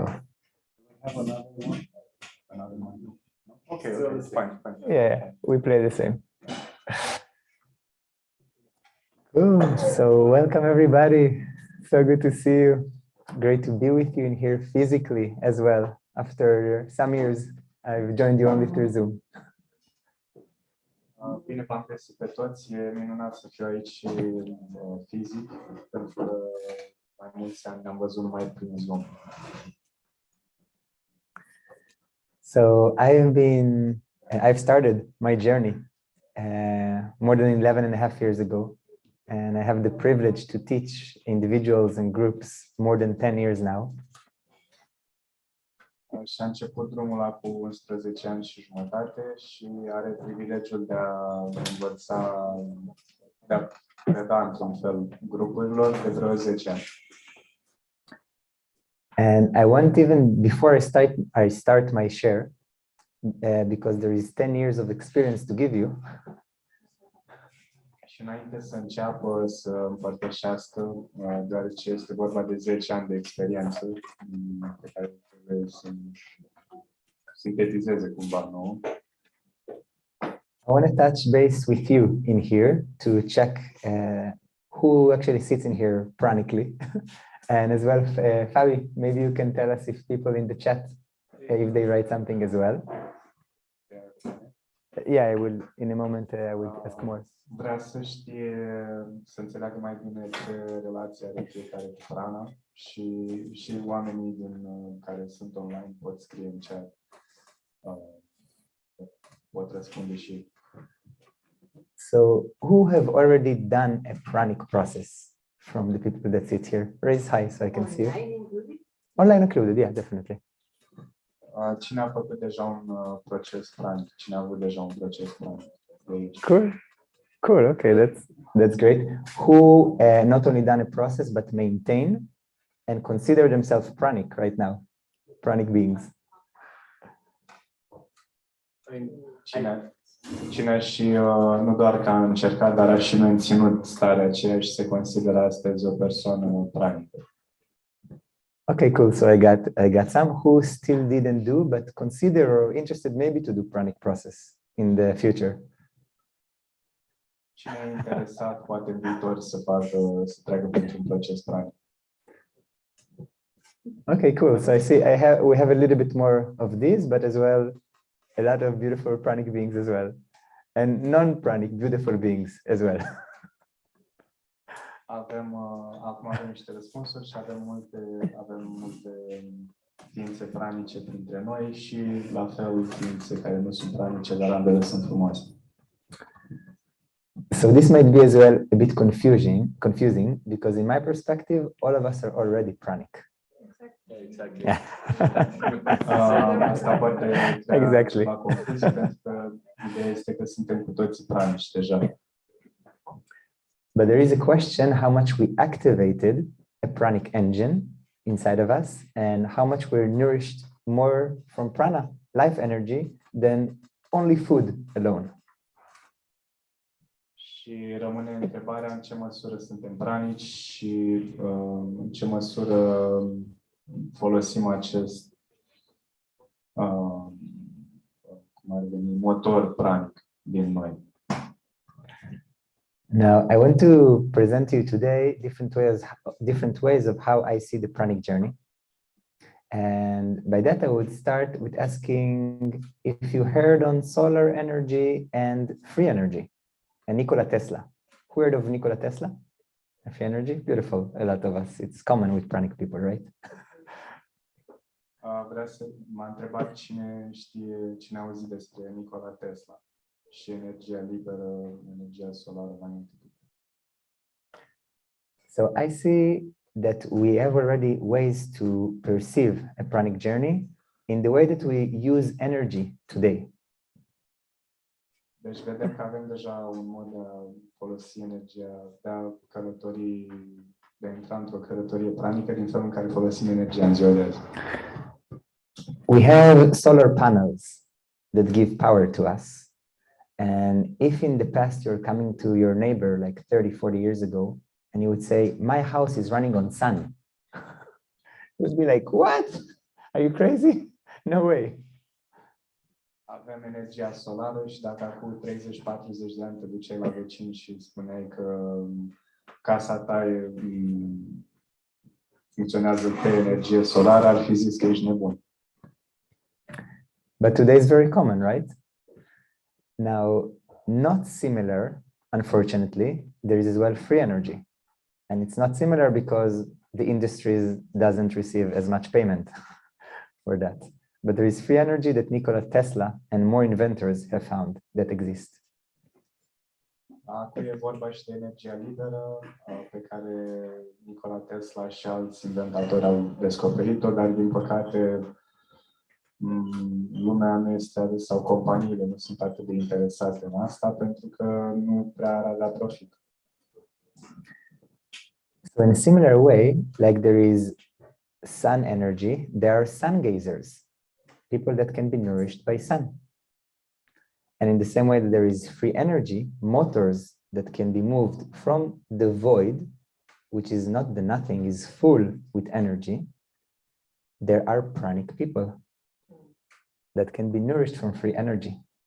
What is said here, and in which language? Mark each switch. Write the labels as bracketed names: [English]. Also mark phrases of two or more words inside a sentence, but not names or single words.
[English] Have another one. Okay, it's fine. Yeah, we play the same. Cool. So welcome everybody. So good to see you. Great to be with you in here physically as well. After some years, I've joined you only through Zoom. [Romanian] Bine v-am găsit pe toți. E minunat să fiu aici fizic, pentru că mai mulți ani ne-am văzut numai prin Zoom. [English] So I've started my journey more than 11 and a half years ago. And I have the privilege to teach individuals and groups more than 10 years now. [Romanian] Și a început drumul acum 11 ani și jumătate și are privilegiul de a învăța, de a preda într-un fel grupurilor de vreo 10 ani. [English] And I want even before I start my share, because there is 10 years of experience to give you. [Romanian] Și înainte să înceapă să împărtășească, deoarece este vorba de 10 ani de experiență pe care trebuie să sintetizeze cumva, nu? [English] I want to touch base with you in here to check who actually sits in here pranically. And as well, Fabi, maybe you can tell us if people in the chat, if they write something as well. Yeah, I will, in a moment, I will ask more. [Romanian] Vrea să știe, să înțeleagă mai bine ce relație are fiecare cu prana și oamenii care sunt online pot scrie în chat, pot răspunde și. [English] So, who have already done a pranic process from the people that sit here? Raise high so I can see you. Online included, yeah, definitely. [Romanian] Cine a făcut deja un proces pranic? Cine a avut deja un proces pranic? [English] Cool. Okay, that's great. Who not only done a process but maintain and consider themselves pranic right now, pranic beings? [Romanian] Cine și nu doar că a încercat, dar a și menținut starea aceea și se consideră astăzi o persoană pranică. [English] Okay, cool. So I got some who still didn't do, but consider or interested maybe to do pranic process in the future. [Romanian] Cine e interesat poate în viitor să treacă printr-un proces pranic. [English] Okay, cool. So I see we have a little bit more of these, but as well a lot of beautiful pranic beings as well, and non-pranic beautiful beings as well. [Romanian] Acum avem niște răspunsuri și avem multe ființe pranice printre noi și la fel ființe care nu sunt pranice, dar ambele sunt frumoase. [English] So this might be as well a bit confusing because in my perspective, all of us are already pranic. Exactly. Yeah. [Romanian] Asta poate [English] Exactly. [Romanian] la confuzie, pentru că ideea este că suntem cu toții pranici deja. [English] But there is a question how much we activated a pranic engine inside of us and how much we're nourished more from prana, life energy, than only food alone. [Romanian] Și rămâne întrebarea în ce măsură suntem pranici și în ce măsură folosim acest motor pranic din noi. [English] Now, I want to present to you today different ways of how I see the pranic journey. And by that, I would start with asking if you heard on solar energy and free energy and Nikola Tesla. Who heard of Nikola Tesla? Free energy? Beautiful. A lot of us. It's common with pranic people, right? [Romanian] M-a întrebat cine a auzit despre Nikola Tesla și energia liberă, energia solară magnetică. [English] So I see that we have already ways to perceive a pranic journey in the way that we use energy today. [Romanian] Deci vedem că avem deja un mod de a folosi energia, de a călători, de a intra într-o călătorie pranică din felul în care folosim energia în ziua de azi. [English] We have solar panels that give power to us. And if in the past you're coming to your neighbor like 30, 40 years ago, and you would say, my house is running on sun, it would be like, what? Are you crazy? No way. [Romanian] Avem energia solară și dacă acum 30-40 de ani te duceai la vecin și spuneai că casa ta funcționează pe energie solară, ar fi zis că ești nebun. [English] But today is very common, right? Now, not similar, unfortunately, there is as well free energy. And it's not similar because the industries doesn't receive as much payment for that. But there is free energy that Nikola Tesla and more inventors have found that exist. [Romanian] Acum e vorba și de energia liberă pe care Nikola Tesla și alți inventatori au descoperit-o, dar din păcate lumea nu este sau companiile nu sunt atât de interesate în asta pentru că nu prea ar avea profit. [English] So in a similar way, like there is sun energy, there are sun gazers, people that can be nourished by sun. And in the same way that there is free energy, motors that can be moved from the void, which is not the nothing, is full with energy, there are pranic people that can be nourished from free energy.